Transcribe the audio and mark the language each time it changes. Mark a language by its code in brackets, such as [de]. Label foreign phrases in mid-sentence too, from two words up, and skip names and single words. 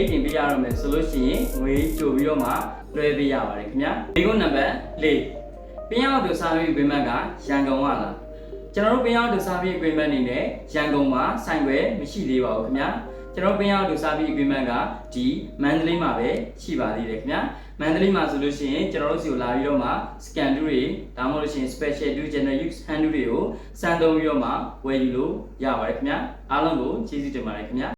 [my] တင်ပေးရတော့မယ်ဆိုလို့ရှိရင်ငွေကြိုပြီးတော့မှလွှဲပေးရပါတယ်ခင်ဗျာဒီကုန်းနံပါတ်4ပြင်အောင်တဲ့ [en] service agreement [my] ကရန်ကုန်ကလားကျွန်တော်တို့ပြင်အောင်တဲ့ [en] service agreement [my] နေနဲ့ရန်ကုန်မှာဆိုင်ခွဲမရှိသေးပါဘူးခင်ဗျာကျွန်တော်ပြင်အောင်တဲ့ [en] service agreement [my] ကဒီမန္တလေးမှာပဲရှိပါသေးတယ်ခင်ဗျာမန္တလေးမှာဆိုလို့ရှိရင်ကျွန်တော်တို့စီကိုလာပြီးတော့မှ scan 2တွေဒါမှမဟုတ်လို့ရှိရင် [en] special to general use hand [my] တွေကိုစမ်းသုံးပြီးတော့မှဝယ်ယူလို့ရပါတယ်ခင်ဗျာအားလုံးကိုကျေးဇူးတင်ပါတယ်ခင်ဗျာ